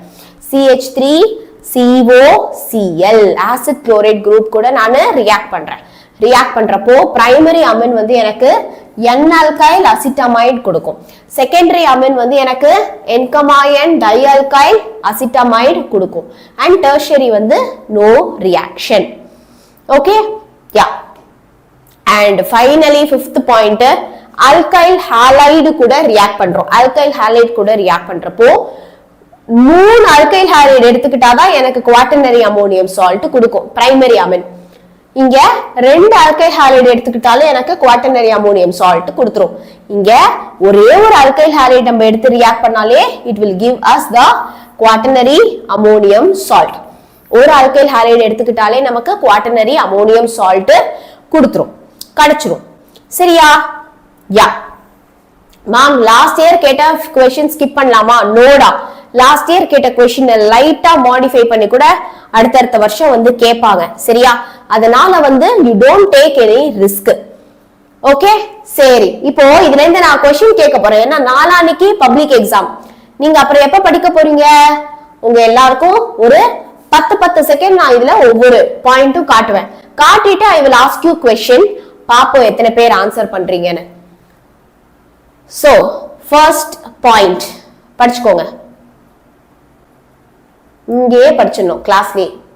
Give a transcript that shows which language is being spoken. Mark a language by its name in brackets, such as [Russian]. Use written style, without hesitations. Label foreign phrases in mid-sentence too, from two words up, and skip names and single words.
[Tamil] CH3COCl [English] acid chloride group [Tamil] கூட நான் ரியாக்ட் பண்றேன். ரியாக்ட் பண்றப்போ [English] primary amine [Tamil] வந்து எனக்கு [English] N-alkyl acetamide [Tamil] கொடுக்கும். [English] secondary amine [Tamil] வந்து எனக்கு [English] N-N dialkyl acetamide [Tamil] கொடுக்கும். [English] And tertiary வந்து no reaction. Okay? Yeah. And finally fifth point, alkyl halide கூட ரியாக்ட் பண்றோம். alkyl halide கூட ரியாக்ட் பண்றப்போ 3 alkyl halide [Tamil] எடுத்துக்கிட்டாதான் எனக்கு [English] quaternary ammonium salt கொடுக்கும் primary amine. இங்க 2 alkyl halide [Tamil] எடுத்துக்கிட்டாலே எனக்கு [English] quaternary ammonium salt கொடுத்துரும். [Tamil] இங்க ஒரே ஒரு [English] alkyl halide [Tamil] நம்ம எடுத்து ரியாக்ட் பண்ணாலே [English] it will give us the quaternary ammonium salt. [Tamil] ஒரு [English] alkyl halide [Tamil] எடுத்துக்கிட்டாலே நமக்கு [English] quaternary ammonium salt [Tamil] கொடுத்துரும், கிடைச்சிரும். சரியா? [English] ya ma'am last year கேட்ட question skip பண்ணலாமா? [Tamil] நோடா, [English] last year [Tamil] கேட்ட क्वेश्चन லைட்டா மாடிஃபை பண்ணி கூட அடுத்த வருஷம் வந்து கேட்பாங்க. சரியா? அதனால வந்து [English] you don't take any risk. [Tamil] ஓகே, சரி. இப்போ இதுல இருந்து நான் क्वेश्चन கேட்க போறேன். ஏன்னா நாளான்னைக்கு [English] public exam. [Tamil] நீங்க அப்புறம் எப்ப படிக்க போறீங்க? உங்க எல்லாருக்கும் ஒரு 10 செகண்ட் நான் இதுல ஒவ்வொரு பாயிண்ட்டும் காட்டுவேன். [English] காட்டிட்டு I will ask you question. [Tamil] பாப்போம் எத்தனை பேர் ஆன்சர் பண்றீங்கன்னு. [English] So, first point படிச்சுக்கோங்க. [Tamil] இங்கேயே படிச்சிடணும் கிளாஸ்லயே.